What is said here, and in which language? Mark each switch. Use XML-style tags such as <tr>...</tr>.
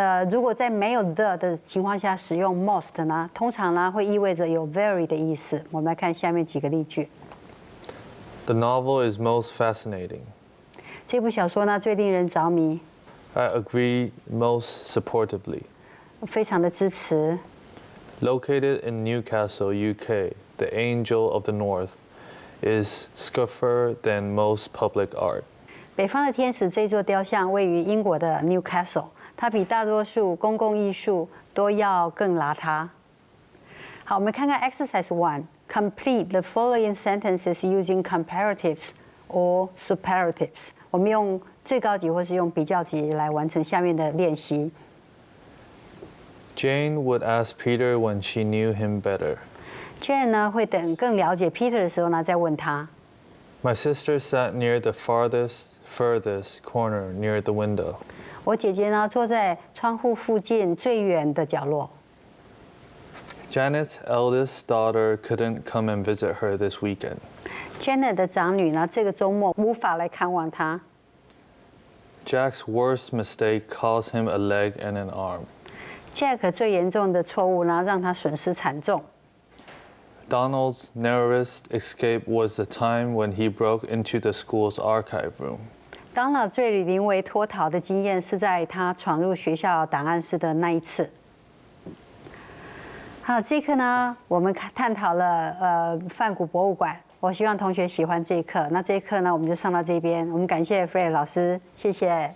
<zh>如果在没有 the 的情况下使用 most 呢，通常呢会意味着有 very 的意思。我们来看下面几个例句。</zh> <en>The novel is most fascinating.</en> <zh>这部小说呢最令人着迷。</zh> <en>I agree most supportively.</en> <zh>非常的支持。</zh> <en>Located in Newcastle, UK, the Angel of the North is scuffer than most public art.</en> <zh>北方的天使这座雕像位于英国的 Newcastle， 它比大多数公共艺术都要更邋遢。</zh> <en>好，我们看看 Exercise 1 Complete the following sentences using comparatives or superlatives.</en> <zh>我们用最高级或是用比较级来完成下面的练习。</zh> <en>Jane would ask Peter when she knew him better.</en> <zh>Jane 呢会等更了解 Peter 的时候呢再问他。</zh> <en>My sister sat near the furthest corner near the window.</en> <zh>我姐姐呢坐在窗户附近最远的角落。</zh> <en>Janet's eldest daughter couldn't come and visit her this weekend.</en> <zh>Janet 的长女呢这个周末无法来看望她。</zh> <en>Jack's worst mistake cost him a leg and an arm.</en> <zh>Jack 最严重的错误呢，让他损失惨重。</zh> <en>Donald's narrowest escape was the time when he broke into the school's archive room.</en> <zh>Donald 最临危脱逃的经验是在他闯入学校档案室的那一次。好，这一课呢，我们探讨了梵谷博物馆。我希望同学喜欢这一课。那这一课呢，我们就上到这边。我们感谢 Fred 老师，谢谢。</zh>